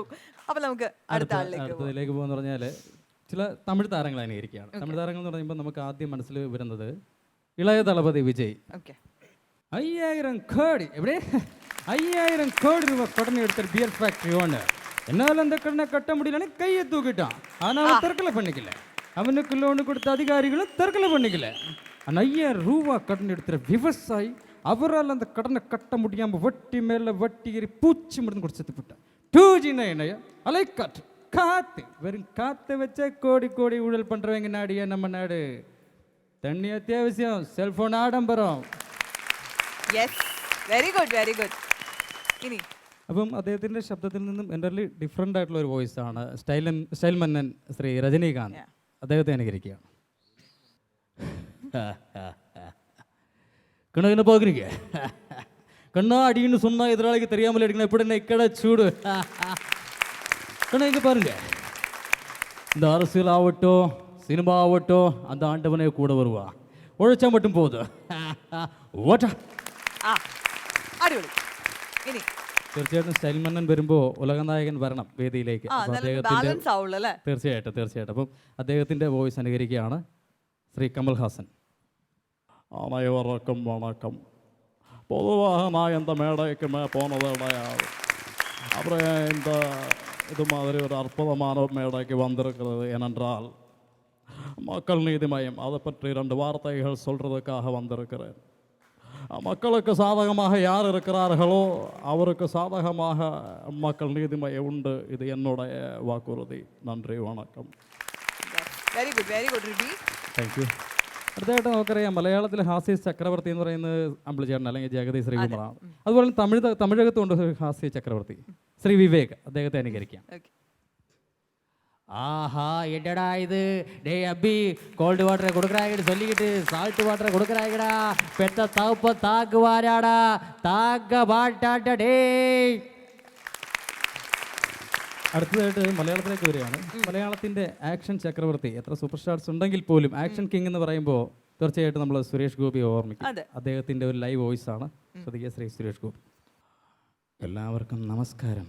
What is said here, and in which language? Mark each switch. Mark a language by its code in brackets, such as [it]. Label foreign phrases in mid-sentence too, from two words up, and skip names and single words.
[ml] അപ്പൊ നമുക്ക് അടുത്തതിലേക്ക് പോകുന്ന പറഞ്ഞാല് ചില തമിഴ് താരങ്ങൾ അനുകരിക്കുകയാണ്. തമിഴ് താരങ്ങൾ എന്ന് പറയുമ്പോൾ നമുക്ക് ആദ്യം മനസ്സിൽ വരുന്നത് ഇളയ ദളപതി വിജയ്. 5000 കോടി എവിടെ 5000 കോടി രൂപ കടനെ എടുത്ത ബിയർ ഫാക്ടറി ഓണർ. [ta] എന്നാൽ அந்த கடனை கட்ட முடியலன்னு கையை தூக்கிட்டான். ஆனா அவன் தற்கொலை பண்ணிக்கல. அவனுக்கு லோன் கொடுத்த அதிகாரிகளும் தற்கொலை பண்ணிக்கல. 5000 ரூபா கடன் எடுத்த விவசாயி அவரால் அந்த கடனை கட்ட முடியாம வட்டி மேல வட்டி ஏறி பூச்சி மருந்து கொடுத்து செத்து போட்டான். 2G நைனையா அலைக்காற்று காத்து வெறும் காற்றை வச்ச கோடி கோடி ஊழல் பண்றவங்க நாடியா நம்ம நாடு. தண்ணி அத்தியாவசியம், செல்போன் ஆடம்பரம். [en] very good very good. ഇനി [ml] അപ്പം അദ്ദേഹത്തിന്റെ ശബ്ദത്തിൽ നിന്നും [en] entirely different [ml] ആയിട്ടുള്ള ഒരു വോയിസ് ആണ്. സ്റ്റൈൽ മന്നൻ ശ്രീ രജനീകാന്ത് അദ്ദേഹത്തെ അനുകരിക്കുകയാണ്. [ta] கண்ணு பார்க்குறீங்க கண்ணா அடின்னு சொன்னா எதிராளிக்கு தெரியாமல் எடுக்கணும். எப்படி என்ன இக்கடை சூடு கண்ணா இங்கே பாருங்க. இந்த அரசியல் ஆகட்டும் சினிமா ஆகட்டும் அந்த ஆண்டவனே கூட வருவா. உழைச்சா மட்டும் போதும். [ml] ഓട്ടാ. അടിപൊളി. ഇനി തീർച്ചയായിട്ടും സ്റ്റൈൽ മന്നൻ വരുമ്പോൾ ഉലകനായകൻ വരണം വേദിയിലേക്ക്. തീർച്ചയായിട്ടും. അപ്പം അദ്ദേഹത്തിന്റെ വോയിസ് അനുകരിക്കുകയാണ് ശ്രീ കമൽ ഹാസൻ. [ta] அனைவருக்கும் வணக்கம். பொதுவாக நான் இந்த மேடைக்கு போனது கிடையாது. அப்புறம் இது மாதிரி ஒரு அற்புதமான மேடைக்கு வந்திருக்கிறது. ஏனென்றால் மக்கள் நீதி மையம் அதை பற்றி 2 வார்த்தைகள் சொல்கிறதுக்காக வந்திருக்கிறேன். மக்களுக்கு சாதகமாக யார் இருக்கிறார்களோ அவருக்கு சாதகமாக மக்கள் நீதி மையம் உண்டு. இது என்னுடைய வாக்குறுதி. நன்றி, வணக்கம். [en] very good very good റിബി. thank you. [ml] അടുത്തായിട്ട് നമുക്കറിയാം മലയാളത്തിലെ ഹാസ്യ ചക്രവർത്തി എന്ന് പറയുന്നത് അമ്പിളിച്ചേട്ടൻ അല്ലെങ്കിൽ ജഗതി ശ്രീകുമാറാണ്. അതുപോലെ തമിഴകത്തുണ്ട് ഹാസ്യ ചക്രവർത്തി ശ്രീ വിവേക്. അദ്ദേഹത്തെ അനുകരിക്കാം. [ta] ஆஹா என்னடா இது? டேய் அபி, [en] cold waterai [ta] கொடுக்குறாங்கன்னு சொல்லிக்கிட்டு [en] salt waterai [ta] கொடுக்குறாங்கடா. பெத்த தகுப்ப தாக்குவாராடா, தாக்க மாட்டாட்ட டேய். [ml] അടുത്തതായിട്ട് മലയാളത്തിലേക്ക് വരികയാണ്. മലയാളത്തിൻ്റെ ആക്ഷൻ ചക്രവർത്തി. എത്ര [en] super stars [ml] ഉണ്ടെങ്കിൽ പോലും [en] action king [ml] എന്ന് പറയുമ്പോൾ തീർച്ചയായിട്ടും നമ്മൾ സുരേഷ് ഗോപി ഓർമ്മിക്കും. അദ്ദേഹത്തിൻ്റെ ഒരു [en] live voice [ml] ആണ്. ശ്രദ്ധിക്കുക ശ്രീ സുരേഷ് ഗോപി. എല്ലാവർക്കും നമസ്കാരം.